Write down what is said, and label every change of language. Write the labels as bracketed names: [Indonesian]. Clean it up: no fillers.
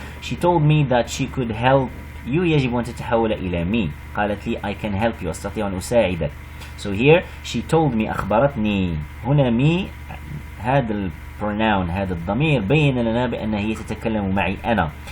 [English] She told me that she could help you [Arabic] يجب أن تتحول إلى [English] me. [Arabic] قالت لي [English] I can help you [Arabic] أستطيع أن أساعدك. [English] So here she told me [Arabic] أخبرتني. هنا me هذا pronoun هذا الضمير بين لنا بأن هي تتكلم معي أنا.